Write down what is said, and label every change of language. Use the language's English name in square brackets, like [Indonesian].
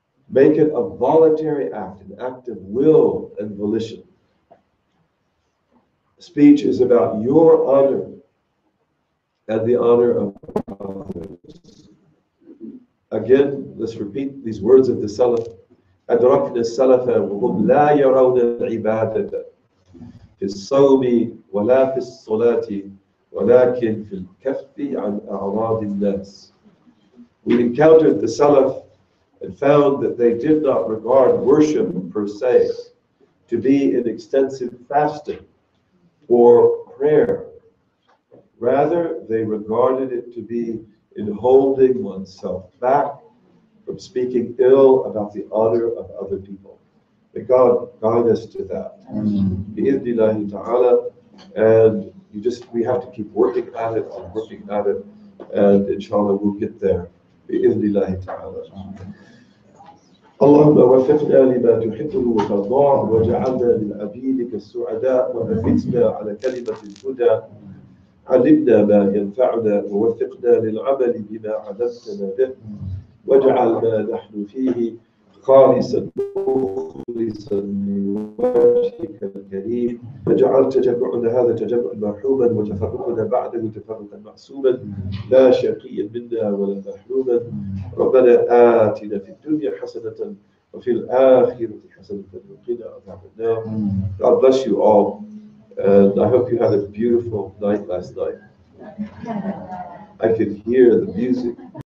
[English] Make it a voluntary act, an act of will and volition. Speech is about your honor and the honor of others. Again, let's repeat these words of the Salaf. [Arabic] أدركنا السلف وهم لا يرون العبادة في الصوم ولا في الصلاة ولكن في الكف عن أعراض الناس. [English] We encountered the Salaf and found that they did not regard worship per se to be in extensive fasting or prayer. Rather, they regarded it to be in holding oneself back from speaking ill about the honor of other people. May God guide us to that. Bi-idhnillahi ta'ala. And we have to keep working at it and working at it. And inshallah, we'll get there. [Arabic] Bi-idhnillahi ta'ala. اللهم وفقنا لما تحبه وترضاه وجعلنا من عبيدك السعداء وأثبتنا على كلمة الهدى. علمنا ما ينفعنا ووفقنا للعمل بما علمتنا به واجعل ما نحن فيه خالصا مخلصا لوجهك الكريم واجعل تجمعنا هذا تجمعا مرحوما وتفرقنا بعده تفرقا معصوما لا شقيا منا ولا محروما. ربنا آتنا في الدنيا حسنة وفي الآخرة حسنة وقنا عذاب النار. [English] God bless you all. And I hope you had a beautiful night last night. I could hear the music